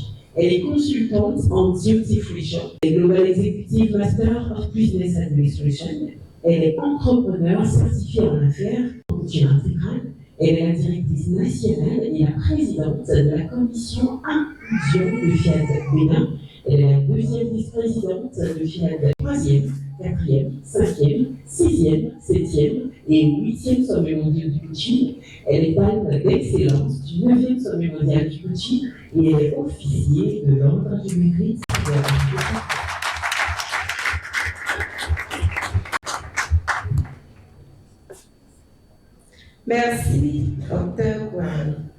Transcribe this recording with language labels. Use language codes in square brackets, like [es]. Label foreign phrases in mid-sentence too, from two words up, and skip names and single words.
[fr] Elle est consultante en Duty Fusion et [en] Global Executive Master of Business Administration. [fr] Elle est entrepreneur certifiée en affaires en culture intégrale. Elle est la directrice nationale et la présidente de la commission inclusion de FIAD Bénin. Elle est la deuxième vice-présidente de FIAD 3e, 4e, 5e, 6e, 7e et 8e sommet mondial du coaching. Elle est palme d'excellence du 9e sommet mondial du coaching et elle est officier de l'ordre du mérite. Merci, Dr Coralie.